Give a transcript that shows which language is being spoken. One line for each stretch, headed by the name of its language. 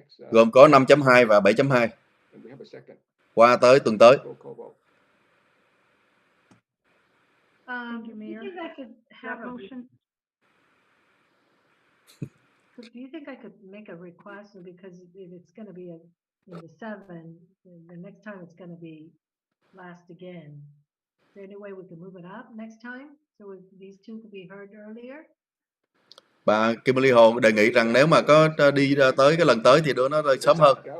Vietnamese: Gồm có 5.2 và 7.2 qua tới tuần tới.
English: Do you think I could have a motion? Do you think I could make a request? Because if it's going to be in the 7, the next time it's going to be last again. Is there any way we can move it up next time so these two could be heard earlier?
Vietnamese: Bà Kim Ly Hồ đề nghị rằng nếu mà có đi tới cái lần tới thì đưa nó sớm hơn.